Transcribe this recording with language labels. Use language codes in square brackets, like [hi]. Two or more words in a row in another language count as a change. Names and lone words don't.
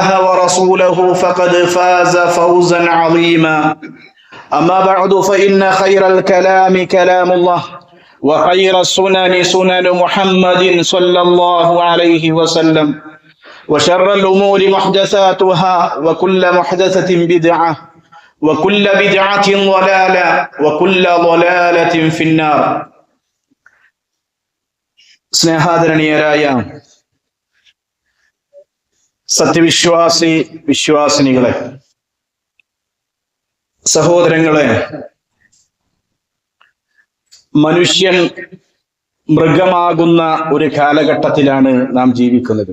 [ar] ورسوله فقد فاز فوزا عظيما أما بعد فإن خير الكلام كلام الله وخير السنن سنن محمد صلى الله عليه وسلم وشر الأمور محدثاتها وكل محدثة بدعة وكل بدعة ضلالة وكل ضلالة في النار. [ml] സ്നേഹാദരണീയരായ വിശ്വാസിനികളെ, സഹോദരങ്ങളെ, മനുഷ്യൻ മൃഗമാകുന്ന ഒരു കാലഘട്ടത്തിലാണ് നാം ജീവിക്കുന്നത്.